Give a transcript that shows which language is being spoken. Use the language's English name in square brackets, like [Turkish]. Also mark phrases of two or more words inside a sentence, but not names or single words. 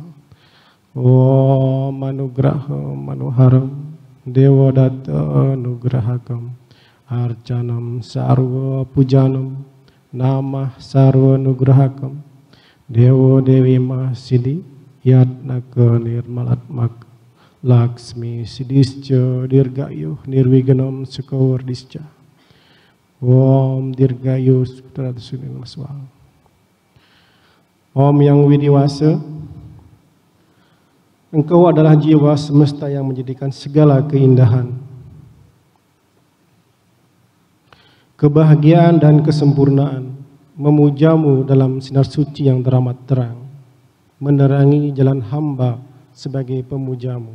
[Sanskrit] Om Anugraha Manuharam Dewa Datta Anugrahakam Arcanam Sarva Pujanam Namah Sarva Nugrahakam Dewa Dewi Mahsidi Yatnaka Nirmalatmak Laksmi Sidisca Dirgayuh Nirwiganam Sukawardisca. Om Dirgayuh Sutradusunin Maswa. [Indonesian] Om Yang Widiwasa, Engkau adalah jiwa semesta yang menjadikan segala keindahan, kebahagiaan dan kesempurnaan. Memujamu dalam sinar suci yang teramat terang, menerangi jalan hamba sebagai pemujamu.